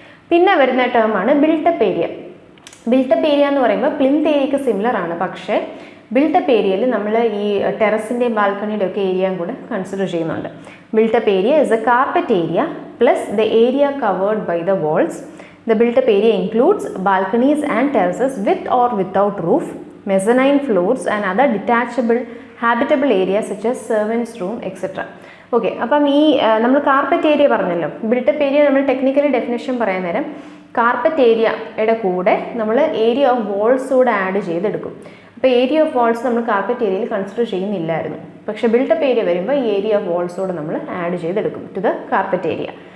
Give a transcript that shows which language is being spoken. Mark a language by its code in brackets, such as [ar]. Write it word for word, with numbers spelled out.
[ml] പിന്നെ വരുന്ന ടേമാണ് ബിൽട്ടപ്പ് ഏരിയ. ബിൽട്ടപ്പ് ഏരിയ എന്ന് പറയുമ്പോൾ പ്ലിൻത്ത് ഏരിയയ്ക്ക് സിമിലർ ആണ്, പക്ഷേ ബിൽട്ടപ്പ് ഏരിയയിൽ നമ്മൾ ഈ ടെറസിൻ്റെയും ബാൽക്കണിയുടെ ഒക്കെ ഏരിയയും കൂടെ കൺസിഡർ ചെയ്യുന്നുണ്ട്. [en] Built up area is a carpet area plus the area covered by the walls. The built-up area includes balconies and terraces with or without roof, mezzanine floors and other detachable habitable areas such as servants' room et cetera. [ml] Okay, അപ്പം ഈ നമ്മൾ carpet area പറഞ്ഞല്ലോ. Built up area നമ്മൾ technically definition പറയാൻ നേരം carpet ഏരിയയുടെ കൂടെ നമ്മൾ ഏരിയ ഓഫ് വാൾസ് കൂടെ ആഡ് ചെയ്തെടുക്കും. അപ്പോൾ ഏരിയ ഓഫ് വാൾസ് നമ്മൾ കാർപ്പറ്റ് ഏരിയയിൽ കൺസിഡർ ചെയ്യുന്നില്ലായിരുന്നു. പക്ഷേ ബിൽട്ടപ്പ് ഏരിയ വരുമ്പോൾ ഈ ഏരിയ ഓഫ് വാൾസ് കൂടെ നമ്മൾ ആഡ് ചെയ്തെടുക്കും [en] To the carpet area.